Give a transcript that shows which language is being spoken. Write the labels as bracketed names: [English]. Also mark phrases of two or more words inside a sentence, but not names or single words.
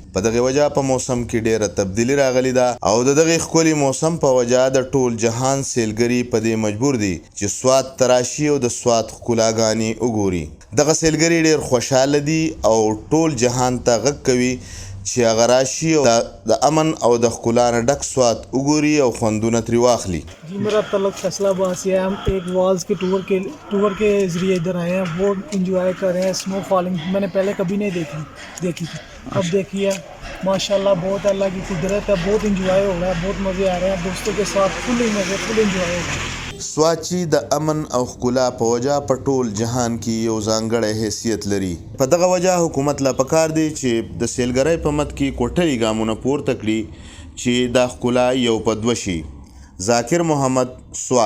[Pashto] په دغه وجه په موسم کې ډېره تبدیلي راغلې ده او د دغې ښکلي موسم په وجه د ټول جهان سیلګري په دې مجبور دي چې سوات ته راشي او د سوات ښکلاګانې وګوري. دغه سیلګري ډېر خوشحاله دي او ټول جهان ته غږ کوي چې هغه راشي او د امن او د ښکلا نه ډک سوات وګوري او خوندونه ترې واخلي. [Urdu] جی میرا تلک فیصلہ باسی ہے۔ ہم ایک والز کے ٹور کے ذریعے ادھر آئے ہیں. بہت انجوائے کر رہے ہیں. [English] snow falling [Urdu] میں نے پہلے کبھی نہیں دیکھی تھی. اب دیکھی ہے. ماشاءاللہ بہت اللہ کی قدرت ہے. بہت انجوائے ہو رہا ہے۔ بہت مزے آ رہے ہیں. دوستوں کے ساتھ فل مزے فل انجوائے ہو رہا ہے. [Pashto] سوات چې د امن او ښکلا په وجه په ټول جهان کې یو ځانګړی حیثیت لري. په دغه وجه حکومت لا پکار دی چې د سیلګرۍ په مد کې کوټلي ګامونه پورته کړي چې دا ښکلا یو په دوه شي. ذاکر محمد، سوات.